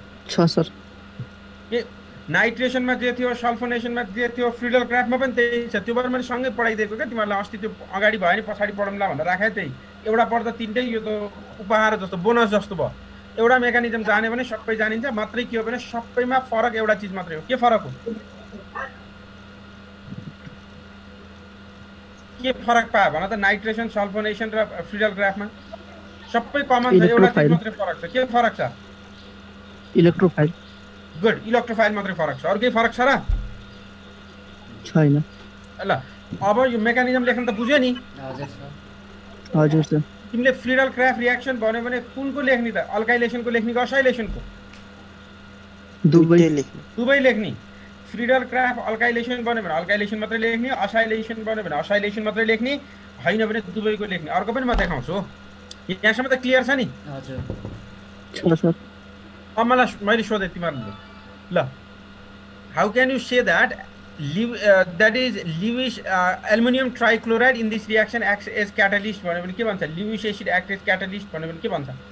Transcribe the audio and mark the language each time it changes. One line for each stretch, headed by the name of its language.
Nepali: छ सर। ए नाइट्रेसनमा जे थियो, सल्फोनेसनमा जे थियो, फ्रिडल क्राफ्टमा पनि त्यही छ। त्यो भएर मैले सँगै पढाइदिएको क्या तिमीहरूलाई। अस्ति त्यो अगाडि भयो नि, पछाडि पढौँला भनेर राखेँ। त्यही एउटा पढ्दा तिनटै, यो त उपहार जस्तो, बोनस जस्तो भयो। एउटा मेकानिजम जान्यो भने सबै जानिन्छ। मात्रै के हो भने सबैमा फरक एउटा चिज मात्रै हो। के फरक हो? के फरक पायो भन त? नाइट्रेसन, सल्फोनेसन र फ्रिडल क्राफ्टमा सबै कमन छ, एउटा चिज मात्रै फरक छ। के फरक छ? इलेक्ट्रोफाइल। गुड, इलेक्ट्रोफाइल मात्रै फरक छ, अरू केही फरक छ र? छैन। ल अब यो मेकानिजम लेख्न त बुझ्यो नि? हजुर सर। तिमीले फ्रिडल क्राफ्ट रियाक्सन भन्यो भने कुनको लेख्ने त? अल्काइलेसनको लेख्ने कि असाइलेसनको? दुवै लेख्ने। फ्रिडल क्राफ्ट अल्काइलेसन बन्यो भने अल्काइलेसन मात्रै लेख्ने, असाइलेसन बन्यो भने असाइलेसन मात्रै लेख्ने, होइन भने दुवैको लेख्ने। अर्को पनि म देखाउँछु। यहाँसम्म त क्लियर छ नि? छ सर। अब मलाई मैले सोधेँ तिमीहरूले, ल
English: how can you say that that is Lewis aluminum trichloride in this reaction acts as catalyst
Nepali: भन्यो भने के भन्छ?
English: Lewis acid acts as catalyst
Nepali: भन्यो भने के भन्छ?